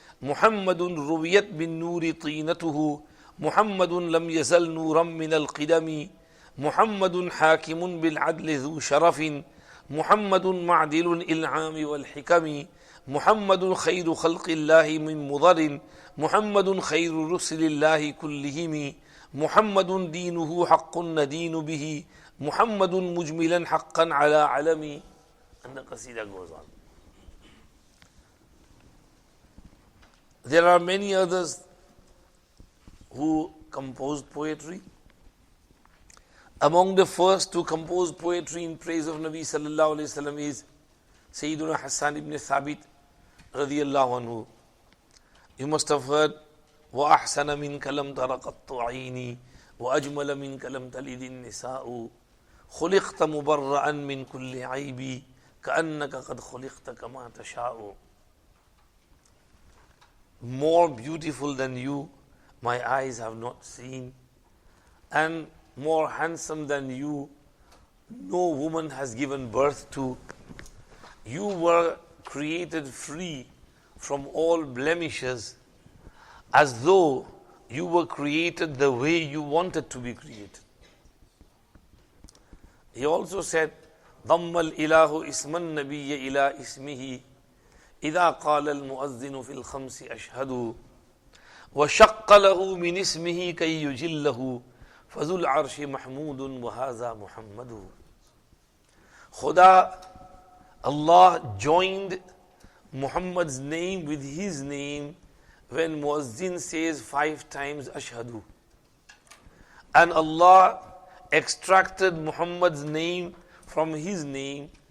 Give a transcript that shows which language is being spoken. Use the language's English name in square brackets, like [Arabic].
[Arabic] محمد رويت بالنور طينته محمد لم يزل نورا من القدم محمد حاكم بالعدل ذو شرف محمد معدل الإنعام والحكم محمد خير خلق الله من مضر محمد خير رسل الله كلهم محمد دينه حق ندين به محمد مجملا حقا على علم. [English] And the Qasidah goes on. There are many others who composed poetry. Among the first to compose poetry in praise of Nabi sallallahu alayhi wa sallam is Sayyiduna Hassan ibn Thabit radiyallahu anhu. You must have heard [Arabic] وَأَحْسَنَ مِنْكَ لَمْ تَرَ قَطُّ عَيْنِي وَأَجْمَلَ مِنْكَ لَمْ تَلِدِ النِّسَاءُ خُلِقْتَ مُبَرَّأً مِنْ كُلِّ عَيْبِ كَأَنَّكَ قَدْ خُلِقْتَ كَمَا تَشَاءُ. [English] More beautiful than you, my eyes have not seen, and more handsome than you, no woman has given birth to. You were created free from all blemishes, as though you were created the way you wanted to be created. He also said, [Arabic] ضم الإله اسم النبي إلى اسمه إذا قال المؤذن في الخمس أشهد وشق له من اسمه كي يجله فذو العرش محمود وهذا محمد. [English] Khuda, Allah joined Muhammad's name with his name when Muazzin says 5 times Ashhadu. And Allah extracted Muhammad's name from his name.